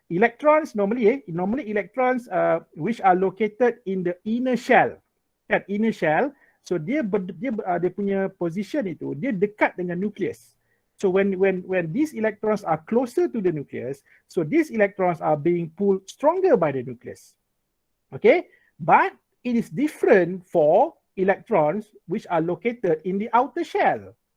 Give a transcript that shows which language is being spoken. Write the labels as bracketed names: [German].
[English] Electrons normally electrons which are located in the inner shell. Kan, inner shell. [Malay] So dia punya position itu dia dekat dengan nucleus. [English] So when these electrons are closer to the nucleus, so these electrons are being pulled stronger by the nucleus. Okay, but it is different for electrons which are located in the outer shell.